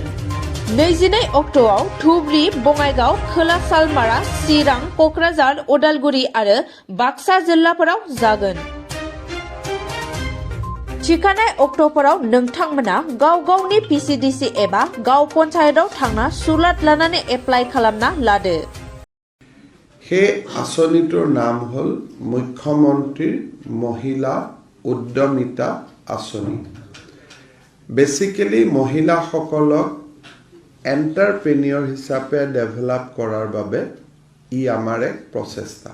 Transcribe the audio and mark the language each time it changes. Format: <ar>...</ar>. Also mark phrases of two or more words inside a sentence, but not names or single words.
<brx>22 अक्ट'आव धुबरी, बङाइगाव, खोला सालमारा, चिरां, क'क्राझार, उदालगुरि आरो बाक्सा जिल्लाफोराव जागोन। थिखानाय अक्ट'फोराव नोंथांमोना गाव गावनि पिसिडिसि एबा गाव पन्चायतआव थांना सुलाद लानानै एप्लाइ खालामना लादो।</brx> <as>সেই আঁচনিটোৰ নাম হ'ল মুখ্যমন্ত্ৰীৰ মহিলা উদ্যমিতা আঁচনি। বেচিকেলি মহিলাসকলক এণ্টাৰপ্ৰেনিয়ৰ হিচাপে ডেভেলপ কৰাৰ বাবে ই আমাৰ এক প্ৰচেষ্টা।</as>